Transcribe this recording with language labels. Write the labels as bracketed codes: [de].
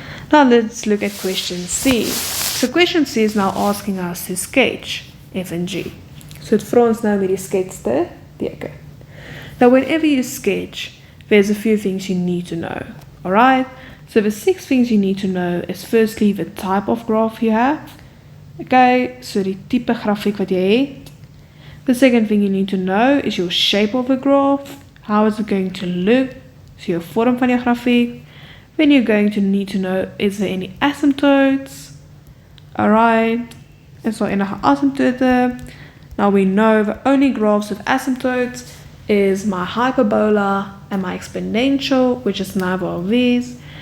[en] Now let's look at question C. So question C is now asking us to sketch f and g. [af] So het vra ons nou om die skets te teken. [en] Now whenever you sketch, there's a few things you need to know. Alright, so the 6 things you need to know is firstly the type of graph you have. [af] Okay, so die type grafiek wat jy het. [en] The second thing you need to know is your shape of the graph. How is it going to look? So your [af] vorm van jou grafiek. [en] Then you're going to need to know, is there any asymptotes? Alright, [af] is daar enige asymptote? [en] Now we know the only graphs with asymptotes is my hyperbola and my exponential, which is neither of these.